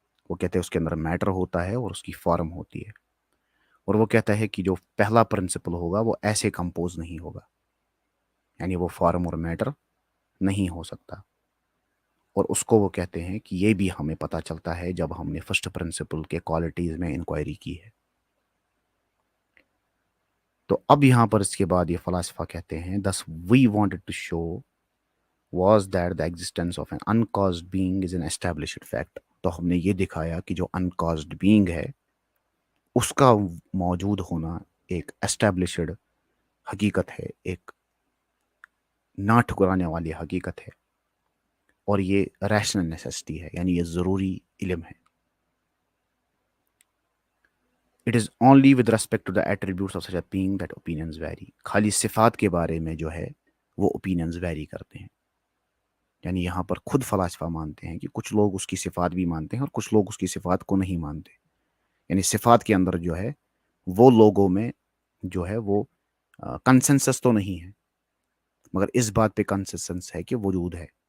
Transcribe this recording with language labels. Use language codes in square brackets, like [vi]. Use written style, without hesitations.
[ur] وہ کہتے ہیں اس کے اندر میٹر ہوتا ہے اور اس کی فارم ہوتی ہے. اور وہ کہتا ہے کہ جو پہلا پرنسپل ہوگا وہ ایسے کمپوز نہیں ہوگا، یعنی وہ فارم اور میٹر نہیں ہو سکتا. اور اس کو وہ کہتے ہیں کہ یہ بھی ہمیں پتہ چلتا ہے جب ہم نے فرسٹ پرنسپل کے کوالٹیز میں انکوائری کی ہے. تو اب یہاں پر اس کے بعد یہ فلاسفہ کہتے ہیں [en] thus we wanted to show was that the existence of an uncaused being is an established fact. [ur] تو ہم نے یہ دکھایا کہ جو uncaused being ہے اس کا موجود ہونا ایک established حقیقت ہے، ایک نہ ٹھکرانے والی حقیقت ہے، اور یہ ریشنل نیسیسٹی ہے، یعنی یہ ضروری علم ہے. [en] It is only with respect to the attributes of such a being that opinions vary. [ur] خالی صفات کے بارے میں جو ہے وہ [en] opinions vary [ur] کرتے ہیں. یعنی یہاں پر خود فلاسفہ مانتے ہیں کہ کچھ لوگ اس کی صفات بھی مانتے ہیں اور کچھ لوگ اس کی صفات کو نہیں مانتے. یعنی صفات کے اندر جو ہے وہ لوگوں میں جو ہے وہ کنسنسس تو نہیں ہے، مگر اس بات پہ کنسنسس ہے کہ وجود ہے.